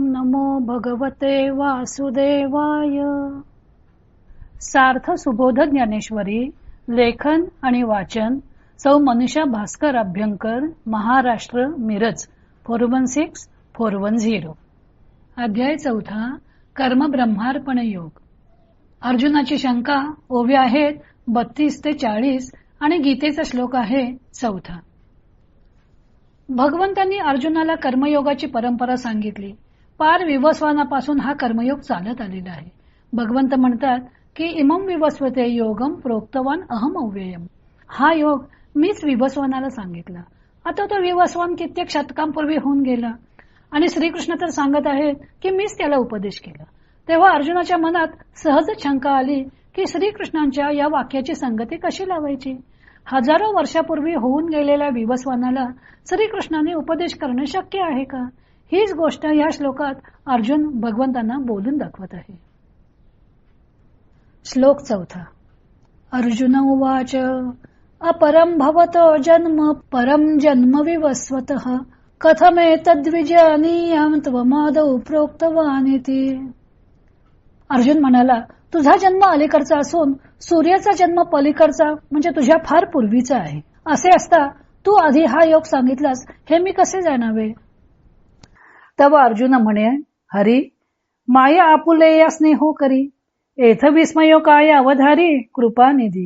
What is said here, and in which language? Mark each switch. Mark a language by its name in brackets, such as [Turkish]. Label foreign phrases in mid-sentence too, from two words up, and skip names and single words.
[Sanskrit] नमो भगवते वासुदेवाय. [Marathi] सार्थ सुबोध ज्ञानेश्वरी. लेखन आणि वाचन सौ मनीषा भास्कर अभ्यंकर, महाराष्ट्र, मिरज 416410. अध्याय 4. कर्म ब्रह्मार्पण योग. अर्जुनाची शंका. ओव्या आहेत 32 ते 40 आणि गीतेचा श्लोक आहे 4. भगवंतांनी अर्जुनाला कर्मयोगाची परंपरा सांगितली. पार विवस्वानापासून हा कर्मयोग चालत आलेला आहे. भगवंत म्हणतात की [Sanskrit] इमं विवस्वते योगम प्रोक्तवान अहम अव्ययम. [Marathi] हा योग मीच विवस्वानाला सांगितला. आता तो विवस्वान कित्येक शतकांपूर्वी होऊन गेला आणि श्रीकृष्ण तर सांगत आहेत की मीच त्याला उपदेश केला. तेव्हा अर्जुनाच्या मनात सहज शंका आली की श्रीकृष्णांच्या या वाक्याची संगती कशी लावायची. हजारो वर्षापूर्वी होऊन गेलेल्या विवस्वानाला श्रीकृष्णाने उपदेश करणे शक्य आहे का. हीच गोष्ट या श्लोकात अर्जुन भगवंतांना बोलून दाखवत आहे. श्लोक 4. [Sanskrit] अर्जुन उवाच अपरम भवतो जन्म परम जन्म विवस्वतः कथमेतद्विजानीयाम त्वमादौ प्रोक्तवानिति. [Marathi] अर्जुन म्हणाला, तुझा जन्म अलीकडचा असून सूर्याचा जन्म पलीकडचा म्हणजे तुझ्या फार पूर्वीचा आहे. असे असता तू आधी हा योग सांगितलास हे मी कसे जाणावे. तव अर्जुन म्हणे, हरी माया आपुलेया स्नेहो करी एथ विस्मयो काय अवधारी कृपानिधी.